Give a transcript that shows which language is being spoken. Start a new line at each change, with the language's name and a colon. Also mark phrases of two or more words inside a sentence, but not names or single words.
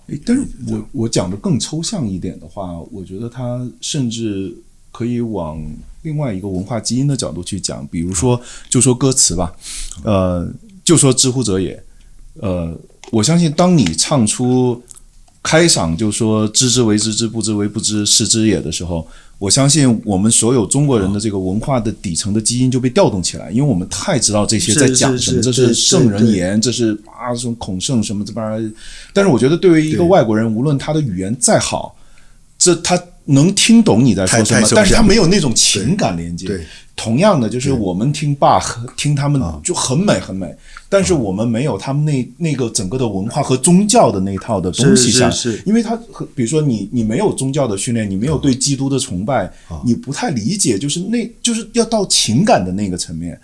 Chinese: 但是我講的更抽象一點的話，我覺得它甚至可以往另外一個文化基因的角度去講，比如說就說歌詞吧，就說之乎者也，我相信當你唱出開場就說知之為知之，不知為不知，是知也的時候，我相信我們所有中國人的這個文化的底層的基因就被調動起來，因為我們太知道這些在講什麼，這是聖人言，這是這種孔聖什麼這邊。但是我覺得對於一個外國人，無論他的語言再好，他能聽懂你在說什麼，但是他沒有那種情感連接。同樣的，就是我們聽巴赫，聽他們就很美很美，但是我們沒有他們那個整個的文化和宗教的那套的東西下，因為他比如說你沒有宗教的訓練，你沒有對基督的崇拜，你不太理解，就是要到情感的那個層面。